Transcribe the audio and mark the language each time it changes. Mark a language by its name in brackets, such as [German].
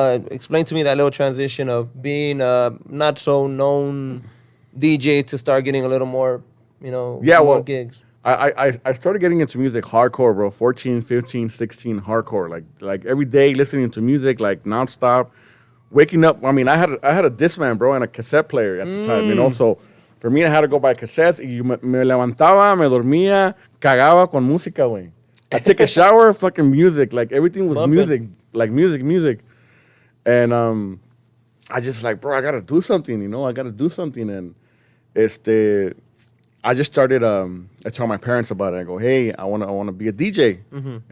[English] Explain to me that little transition of being not so known DJ to start getting a little more, you know, more gigs. I started getting into music hardcore, bro. 14, 15, 16, hardcore. Like every day listening to music, like nonstop. Waking up, I mean, I had a Discman, bro, and a cassette player at the time, you know, so for me, I had to go buy cassettes. [Spanish] Y me levantaba, me dormía, cagaba con música, güey. [English] I take a shower, fucking music. Like, everything was music. Like, music. And I just like, bro, I got to do something, you know? I got to do something. And I just started, I told my parents about it. I go, hey, I want to be a DJ. Mm-hmm.